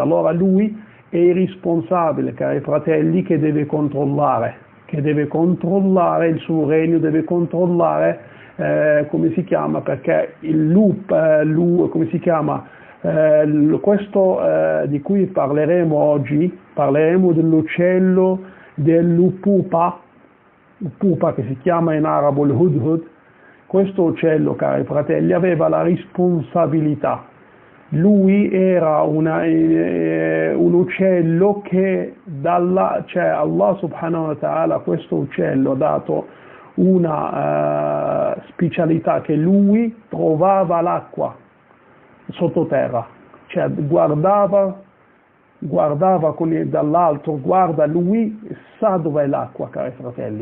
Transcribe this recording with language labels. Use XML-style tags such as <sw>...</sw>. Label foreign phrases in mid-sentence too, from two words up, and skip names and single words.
<it>Allora lui è il responsabile, cari fratelli, che deve controllare il suo regno, deve controllare perché il questo di cui parleremo oggi, parleremo dell'uccello dell'upupa, che si chiama in arabo il hudhud. Questo uccello, cari fratelli, aveva la responsabilità. Lui era un uccello che Allah</it> <ar>سبحانه وتعالى</ar> <it>a questo uccello ha dato una specialità, che lui trovava l'acqua sottoterra, cioè guardava dall'alto, guarda lui, sa dov'è l'acqua, cari fratelli.</it>